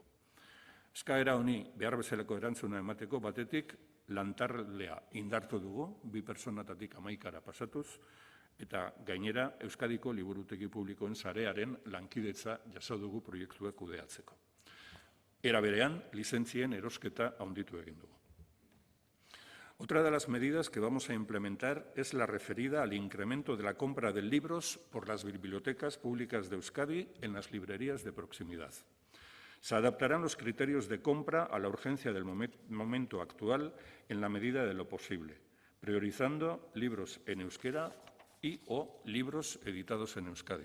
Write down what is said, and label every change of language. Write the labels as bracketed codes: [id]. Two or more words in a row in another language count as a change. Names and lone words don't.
[eu] Eskaera honi behar bezalako erantzuna emateko batetik lantaldea indartu dugu, 2 pertsonatatik 11 pasatuz, eta gainera Euskadiko liburutegi publikoen sarearen lankidetza jaso dugu proiektuak kudeatzeko. Era berean, lizentzien erosketa handitu egin dugu. [es] Otra de las medidas que vamos a implementar es la referida al incremento de la compra de libros por las bibliotecas públicas de Euskadi en las librerías de proximidad. Se adaptarán los criterios de compra a la urgencia del momento actual en la medida de lo posible, priorizando libros en euskera y/o libros editados en Euskadi.